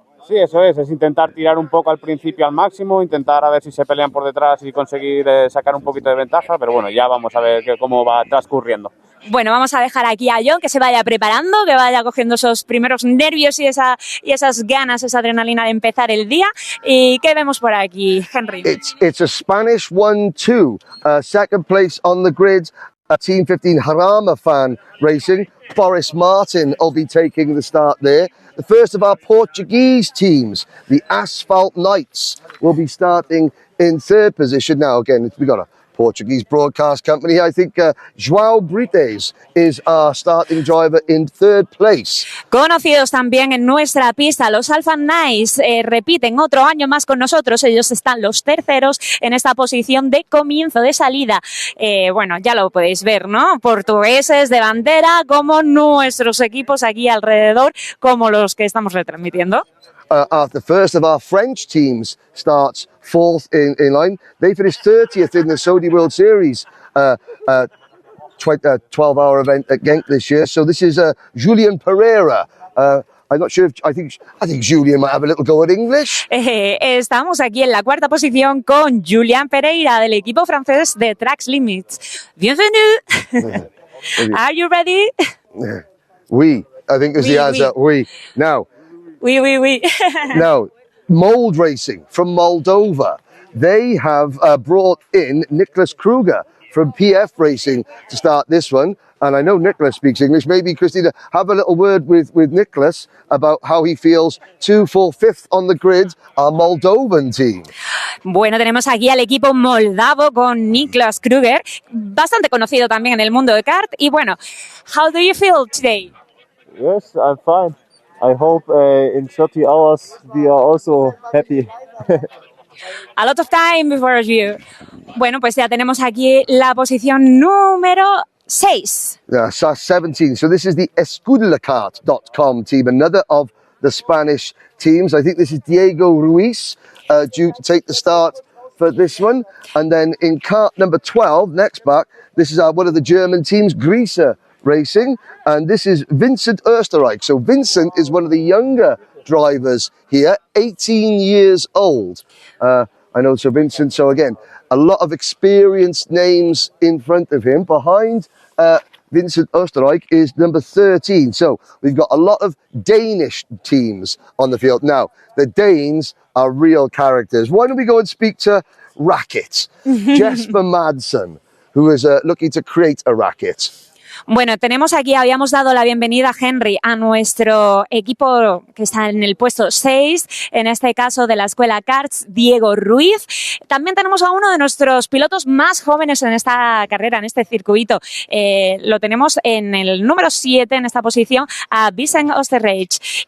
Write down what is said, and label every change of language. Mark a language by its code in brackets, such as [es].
[es] Sí, eso es intentar tirar un poco al principio al máximo, intentar a ver si se pelean por detrás y conseguir sacar un poquito de ventaja, pero bueno, ya vamos a ver cómo va transcurriendo. Bueno, vamos a dejar aquí a John que se vaya preparando, que vaya cogiendo esos primeros nervios y esas ganas, esa adrenalina de empezar el día. ¿Y qué vemos por aquí, Henry? [en] It's a Spanish 1-2, second place on the grid, Team 15 Jarama fan racing. Boris Martin will be taking the start there. The first of our Portuguese teams, the Asphalt Knights, will be starting in third position. Now, again, we've got a Portuguese broadcast company. I think João Brites is our starting driver in third place. [es] Conocidos también en nuestra pista, los Alpha Knights repiten otro año más con nosotros. Ellos están los terceros en esta posición de comienzo de salida. Bueno, ya lo podéis ver, ¿no? Portugueses de bandera, como nuestros equipos aquí alrededor, como los que estamos retransmitiendo. [en] The first of our French teams starts fourth in line. They finished 30th in the Saudi World Series 12-hour event at Genk this year. So this is Julian Pereira I'm not sure if I think Julian might have a little go at English. [es] Estamos aquí en la cuarta posición con Julian Pereira del equipo francés de Tracks Limits. [fr] Bienvenue. [en] Are you ready? [fr] Oui, [en] I think is [fr] Oui, [en] the answer. [fr] Oui. [en] Now, [fr] Oui, oui, oui. [en] now, Mold Racing from Moldova. They have brought in Nicholas Kruger from PF Racing to start this one. And I know Nicholas speaks English. Maybe, Christina, have a little word with Nicholas about how he feels to fall fifth on the grid, our Moldovan team. [es] Bueno, tenemos aquí al equipo moldavo con Niklas Kruger, bastante conocido también en el mundo de kart. Y bueno, [en] how do you feel today? Yes, I'm fine. I hope in 30 hours we are also happy. A lot of time before you. [es] Bueno, pues ya tenemos aquí la posición número 6. [en] Yeah, so 17. So this is the escudulacart.com team, another of the Spanish teams. I think this is Diego Ruiz due to take the start for this one. And then in kart number 12, next back, this is one of the German teams, Greaser Racing. And this is Vincent Österreich. So Vincent is one of the younger drivers here, 18 years old. I know, so Vincent, so again, a lot of experienced names in front of him. Behind Vincent Österreich is number 13. So we've got a lot of Danish teams on the field. Now, the Danes are real characters. Why don't we go and speak to Racket, Jesper Madsen, who is looking to create a racket. [es] Bueno, tenemos aquí, habíamos dado la bienvenida, Henry, a nuestro equipo que está en el puesto 6, en este caso de la escuela Karts, Diego Ruiz. También tenemos a uno de nuestros pilotos más jóvenes en esta carrera, en este circuito. Lo tenemos en el número 7, en esta posición, a Vincent Österreich.